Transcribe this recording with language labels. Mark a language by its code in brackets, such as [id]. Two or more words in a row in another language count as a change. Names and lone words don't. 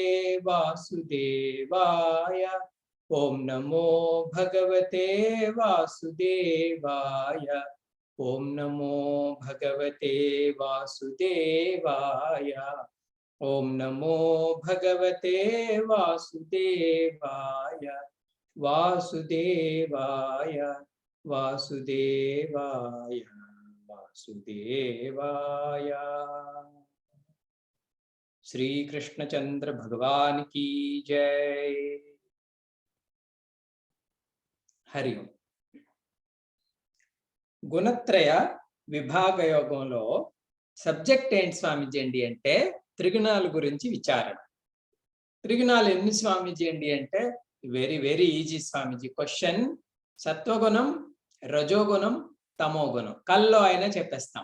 [sa] वासुदेवाय ओम नमो भगवते वासुदेवाय ओम नमो भगवते वासुदेवाय ओम नमो भगवते वासुदेवाय वासुदेवाय वासुदेवाय वासुदेवाय। [hi] श्री कृष्णचंद्र भगवान की जय। हरि ओम। [te] గుణత్రయ విభాగ యోగంలో సబ్జెక్ట్ ఏంటి స్వామీజీ అండి అంటే త్రిగుణాల గురించి విచారణ. త్రిగుణాలు ఎన్ని స్వామీజీ అండి అంటే [en] very very easy [te] స్వామీజీ. క్వశ్చన్ సత్వగుణం, రజోగుణం, తమోగుణం కల్లో అయినా చెప్పేస్తాం.